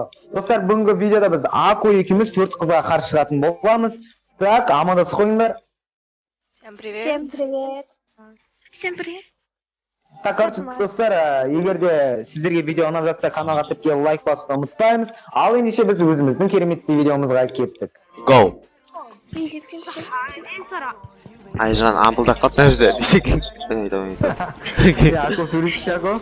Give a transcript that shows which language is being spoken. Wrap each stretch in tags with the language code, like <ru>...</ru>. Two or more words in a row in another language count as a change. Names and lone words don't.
<kk>Достар, бүгінгі видеода біз Ако екеуміз 4 қызға қарсы шығатын боламыз. Так, амандасып қойыңдар.</kk> <ru>Всем привет. Всем привет. Всем привет. Так,</ru> <kk>короче, достар, егер де сіздерге видео ұнап жатса, каналға тіпке лайк басуды ұмытпаймыз. Ал ендеше біз өзіміздің кереметті видеомызға кеттік. Go. Мен Сара. Айжан ампылдап қалды мына жерде. Ако сөйлесші, Ако.</kk>